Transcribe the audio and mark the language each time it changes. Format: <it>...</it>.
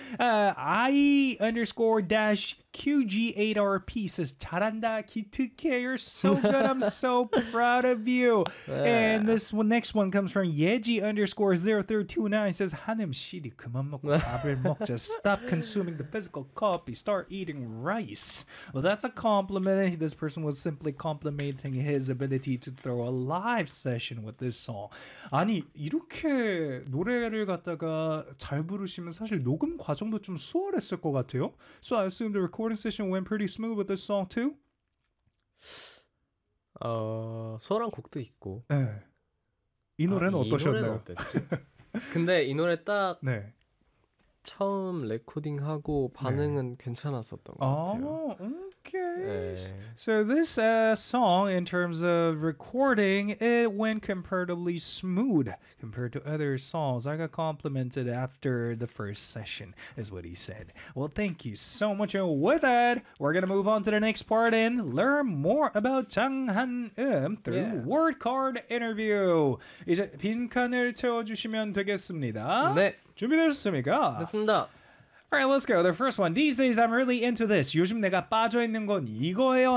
<en>I_QG8RP says</en> <ko>잘한다 기특해</ko> <en>You're so good I'm so proud of you And this one, next one comes from Yeji_0329 says</en> <ko>한음 시디 그만 먹고 밥을 먹자</ko> <en>Stop consuming the physical copy start eating rice well that's a compliment this person was simply complimenting his ability to throw a live session with this song</en> <ko>아니 이렇게 노래를 갖다가 잘 부르시면 사실 녹음 과정도 좀 수월했을 것 같아요</ko> <en>so I assume the recording session went pretty smooth with this song too</en> <ko>수월한 곡도 있고 네. 이 노래는 어떠셨나요? 근데 이 노래 딱 네. 처음 레코딩하고 반응은 네. 괜찮았었던 것 같아요.</ko> <en>Okay. 네. So this song, in terms of recording, it went comparatively smooth compared to other songs. I got complimented after the first session, is what he said. Well, thank you so much. And with that, we're going to move on to the next part and learn more about 장한음 through yeah. word card interview.</en> <ko>이제 빈칸을 채워주시면 되겠습니다. 네. 준비되셨습니까? 됐습니다.</ko> <en>All right, let's go. The first one. These days, I'm really into this.</en> <ko>요즘 내가 빠져 있는 건 이거예요.</ko>